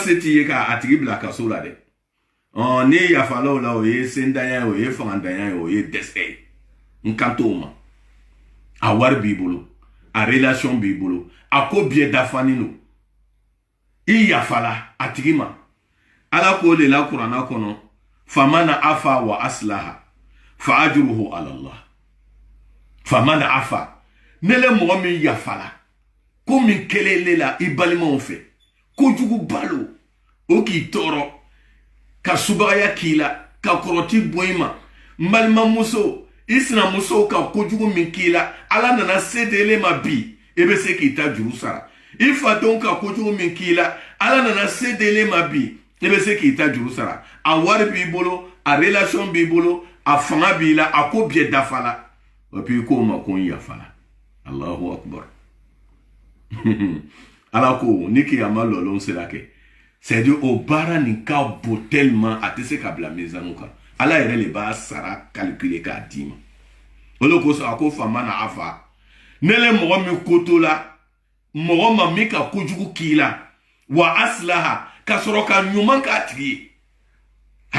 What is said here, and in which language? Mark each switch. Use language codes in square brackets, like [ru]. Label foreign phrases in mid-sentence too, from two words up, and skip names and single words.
[bm] se t'i ye k'a tigi bila kaso la dɛ n'i yafala o la o ye sendanya ye o ye fangandanya ye o ye dɛsɛ ye n kan t'o ma a wari b'i bolo a relation b'i bolo a ko bɛɛ dafalen don i yafala a tigi ma ala ko de la kuranna kɔnɔ [ar] فمن عفا وأصلح فأجره على الله [bm] famana afa ne le mɔgɔ min yafala ko min kɛlɛ la i balimaw fɛ kojugu balo o k'i tɔɔrɔ ka subagaya k'i la ka kɔrɔti bɔ i ma n balimamuso i sinamuso ka kojugu min k'i la ala nana se d'ele ma bi e bɛ se k'i ta juru sara i fadenw ka kojugu min k'i la ala nana se d'ele ma bi e bɛ se k'i ta juru sara a wari b'i bolo a relation b'i bolo a fanga b'i la a ko bɛɛ dafa la [fr] et puis [bm] ko ma ko n yafa la [ar] الله أكبر [bm] ala ko ni kiyama lɔlɔn sera kɛ [fr] c'est à dire [bm] o baara nin ka bon tellement a tɛ se ka bila mizanu kan ala yɛrɛ le b'a sara calculer k'a d'i ma o de kosɔn a ko [ar] فمن عفا [bm] ne le mɔgɔ min koto la mɔgɔ ma min ka kojugu k'i la [ar] وأصلح [bm] ka sɔrɔ ka ɲuman k'a tigi ye a